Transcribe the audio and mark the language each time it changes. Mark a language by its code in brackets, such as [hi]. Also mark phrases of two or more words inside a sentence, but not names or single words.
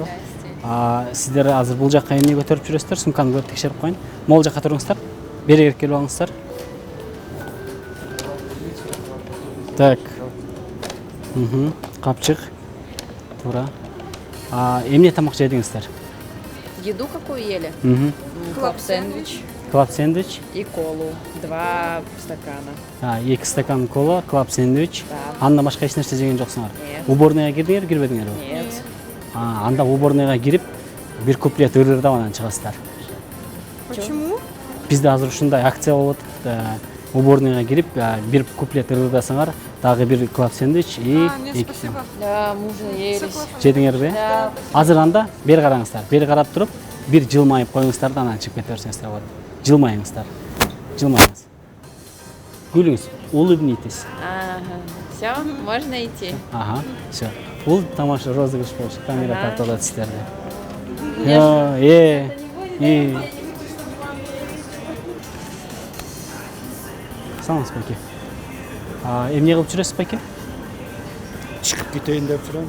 [ky] Сиздер азыр бул жакка эмне көтөрүп жүрөсүздөр? Сумканы көрүп текшерип коеюн. Могул жакка туруңуздар. Бери келип алыңыздар. Так. Капчык. Туура. Эмне тамак жедиңиздер? [ru] Еду какую ели? Клаб-сэндвич Клаб-сэндвич. и колу. 2 стакана. [ky] 2 стакан кола, клаб-сэндвич. [ru] Да. [ky] Андан башка эч нерсе жеген жоксуңар? [ru] Нет. [ky] Уборныйга кирдиңер, кирбедиңерби? [ru] Нет. [ky] Анда уборныйга кирип, бир куплет ырырдап анан чыгасыздар. [ru] Почему? [ky] Бизде азыр ушундай акция болуп атат. Уборныйга кирип, бир куплет ырырдасаңар, дагы бир клаб-сэндвич и [ru] Нет, спасибо. Да, мы уже наелись. [ky] жедиңерби? [ru] Да. [ky] Азыр анда бери караңыздар. Бери карап туруп, бир жылмайып коюңуздар да анан чыгып кете берсеңиздер болот. Жылмайыңыздар. Жылмайыңыз. Гүлүңүз, [ru] улыбнитесь. Ага. Все, можно идти. Ага, все. [ky] Бул тамаша розыгрыш болчу. Камера Ага. тартып атат сиздерди. Саламатсыз, Байке. Эмне кылып жүрөсүз, Байке? Чыгып кетейин деп турам.